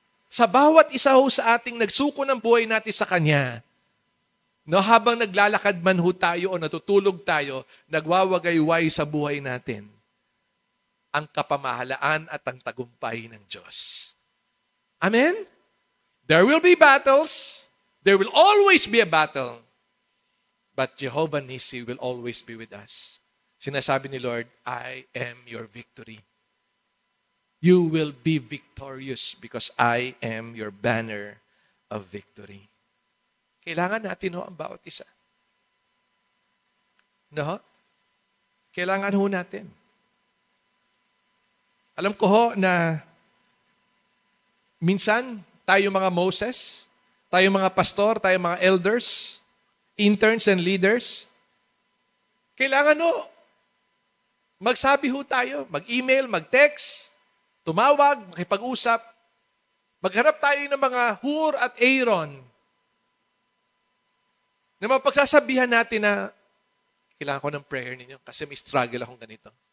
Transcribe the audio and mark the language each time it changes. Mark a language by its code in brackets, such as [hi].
[tl] Sa bawat isa ho sa ating nagsuko ng buhay natin sa Kanya, no, habang naglalakad man ho tayo o natutulog tayo, nagwawagayway sa buhay natin ang kapamahalaan at ang tagumpay ng Diyos. [en] Amen? There will be battles. There will always be a battle. But Jehovah Nissi will always be with us. [tl] Sinasabi ni Lord, [en] I am your victory. You will be victorious because I am your banner of victory. [tl] Kailangan natin ho ang bawat isa. No? Kailangan ho natin. Alam ko ho na minsan tayo mga Moses, tayo mga pastor, tayo mga elders, [en] interns and leaders, [tl] kailangan ho, magsabi ho tayo, mag-email, mag-text, tumawag, makipag-usap, magharap tayo ng mga Hur at Aaron na mapagsasabihan natin na kailangan ko ng prayer ninyo kasi may struggle akong ganito.